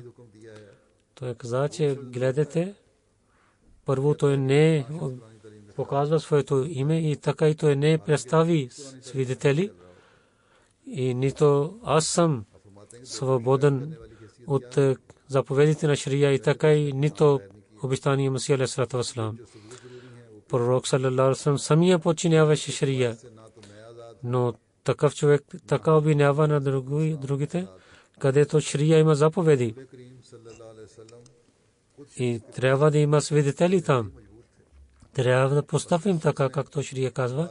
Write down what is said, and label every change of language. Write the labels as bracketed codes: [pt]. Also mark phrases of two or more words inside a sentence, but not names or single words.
[bg] Той каза, че гледате, първо той не показва своето име и така и той не представи свидетели. И нито аз съм свободен от заповедите на шария и така и нито обещания Масия [ar] عليه الصلاة والسلام. [bg] Пророк [ar] صلى الله عليه وسلم [bg] самия подчиняваше шария. Но такъв човек така обвинява на другите, където шария има заповеди. И трябва да има свидетели там. Трябва да постъпим така, както шария казва.